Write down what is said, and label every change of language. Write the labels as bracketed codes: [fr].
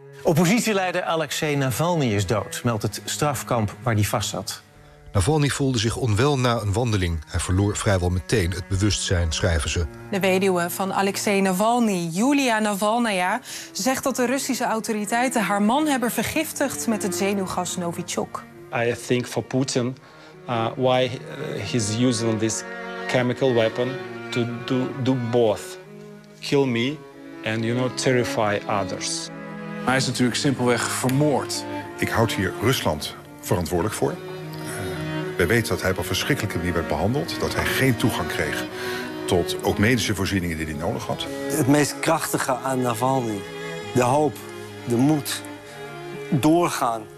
[nl] Oppositieleider Alexei Navalny is dood, meldt het strafkamp waar hij vast zat. Navalny voelde zich onwel na een wandeling. Hij verloor vrijwel meteen het bewustzijn, schrijven ze. De weduwe van Alexei Navalny, Julia Navalnaya, zegt dat de Russische autoriteiten haar man hebben vergiftigd met het zenuwgas Novichok. [en] I think for Putin why he's using this chemical weapon to do both. Kill me and you know terrify others. [nl] Hij is natuurlijk simpelweg vermoord. Ik houd hier Rusland verantwoordelijk voor. We weten dat hij op een verschrikkelijke manier werd behandeld. Dat hij geen toegang kreeg tot ook medische voorzieningen die hij nodig had. Het meest krachtige aan Navalny. De hoop, de moed, doorgaan.